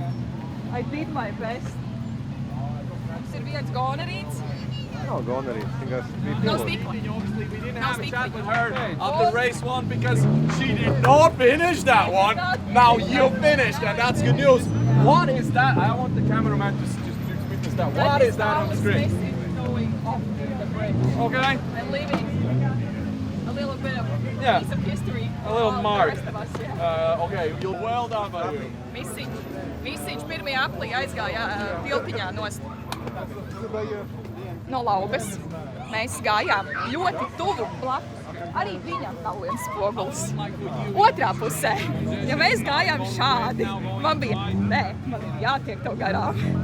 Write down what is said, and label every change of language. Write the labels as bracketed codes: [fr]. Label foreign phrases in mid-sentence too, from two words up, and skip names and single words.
[en] I did my best. [lv] Mums ir viens gonerīts. Nav gonerīts, tikai bija Nav pilots. stikli. Nav stikli. [en] After race 1 because she did not finish that one. Now you finished and that's good news. What is that? I want the cameraman to just witness that. What is that on the screen? Okay. And leaving a little bit of Yeah. piece of history. A little on mark. The rest of us, yeah. Okay, you're well done by you. [lv] Misiņš pirmajā aplī aizgāja tiltiņā nost. No Laubes. Mēs gājām ļoti tuvu blakus. Arī viņam nav viens spogulis. Otrā pusē, ja mēs gājām šādi, man bija, man ir jātiek tev garām.